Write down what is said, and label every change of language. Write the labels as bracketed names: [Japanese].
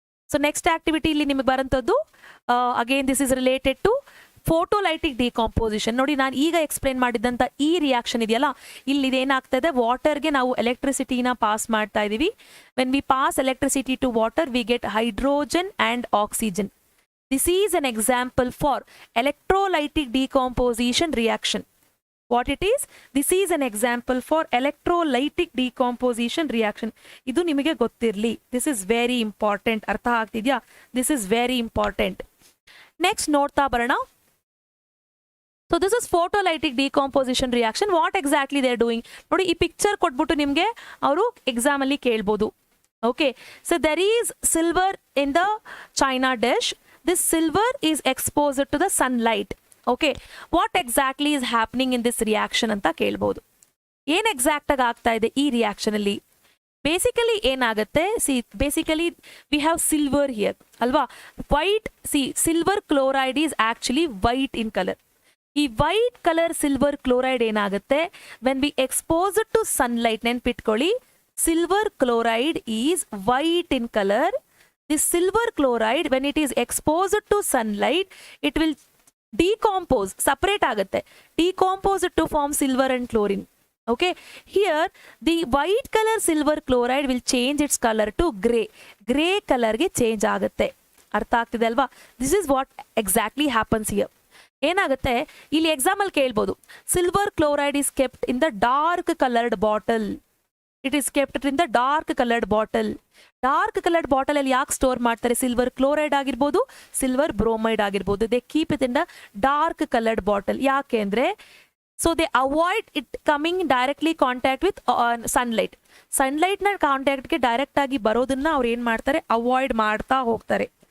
[English] so next activity [Kannada] ಇಲ್ಲಿ ನಿಮಗೆ ಬರೋಂಥದ್ದು [English] Again this is related to photolytic decomposition. [Kannada] ನೋಡಿ, ನಾನು ಈಗ ಎಕ್ಸ್ಪ್ಲೇನ್ ಮಾಡಿದಂಥ ಈ ರಿಯಾಕ್ಷನ್ ಇದೆಯಲ್ಲ, ಇಲ್ಲಿ ಇದೇನಾಗ್ತಾ ಇದೆ, ವಾಟರ್ಗೆ ನಾವು ಎಲೆಕ್ಟ್ರಿಸಿಟಿನ ಪಾಸ್ ಮಾಡ್ತಾ ಇದ್ದೀವಿ. [English] When we pass electricity to water we get hydrogen and oxygen. This is an example for electrolytic decomposition reaction. What it is? This is an example for electrolytic decomposition reaction. [Kannada] ಇದು ನಿಮಗೆ ಗೊತ್ತಿರಲಿ. [English] This is very important. [Kannada] ಅರ್ಥ ಆಗ್ತಿದ್ಯಾ? [English] This is very important. Next [Kannada] ನೋಡ್ತಾ ಬರೋಣ. [English] So this is photolytic decomposition reaction. What exactly they are doing? [Kannada] ನೋಡಿ, ಈ picture ಕೊಟ್ಬಿಟ್ಟು ನಿಮಗೆ ಅವರು ಎಕ್ಸಾಮ್ ಅಲ್ಲಿ ಕೇಳ್ಬೋದು. [English] Okay, so there is silver in the china dish. This silver is exposed to the sunlight. Okay, what exactly is happening in this reaction [Kannada] anta kelbodu. ಏನು exact ಆಗಿ ಆಗ್ತಾ ಇದೆ ಈ ರಿಯಾಕ್ಷನ್ ಅಲ್ಲಿ? ಬೇಸಿಕಲಿ ಏನಾಗುತ್ತೆ, basically [English] we have silver here [Kannada] ಅಲ್ವಾ, white. [English] Silver chloride is actually white in colour. ಈ white colour silver chloride ಏನಾಗುತ್ತೆ, when we expose to sunlight, [Kannada] ನೆನ್ಪಿಟ್ಕೊಳ್ಳಿ, [English] Silver chloride is white in colour. This silver chloride, when it is exposed to sunlight, it will decompose, separate ಆಗುತ್ತೆ, decompose to form silver and chlorine. Okay, here the white color silver chloride will change its color to gray color [Kannada] ಗೆ change ಆಗುತ್ತೆ. ಅರ್ಥ ಆಗ್ತಿದೆ ಅಲ್ವಾ? [English] This is what exactly happens here. [Kannada] ಏನಾಗುತ್ತೆ, ಇಲ್ಲಿ example ಕೇಳ್ಬೋದು, [English] Silver chloride is kept in the dark colored bottle. It is kept in the dark colored bottle. Dark coloured bottle [Kannada] ಅಲ್ಲಿ ಯಾಕೆ [English] Store ಮಾಡ್ತಾರೆ? Silver chloride ಆಗಿರ್ಬೋದು, silver bromide ಆಗಿರ್ಬೋದು, they keep it in the dark coloured bottle. [Kannada] ಯಾಕೆ ಅಂದ್ರೆ, [English] So they avoid it coming directly contact with sunlight. [Kannada] ಸನ್ಲೈಟ್ನ ಕಾಂಟ್ಯಾಕ್ಟ್ಗೆ direct ಆಗಿ ಬರೋದನ್ನ ಅವ್ರು ಏನು ಮಾಡ್ತಾರೆ, ಅವಾಯ್ಡ್ ಮಾಡ್ತಾ ಹೋಗ್ತಾರೆ.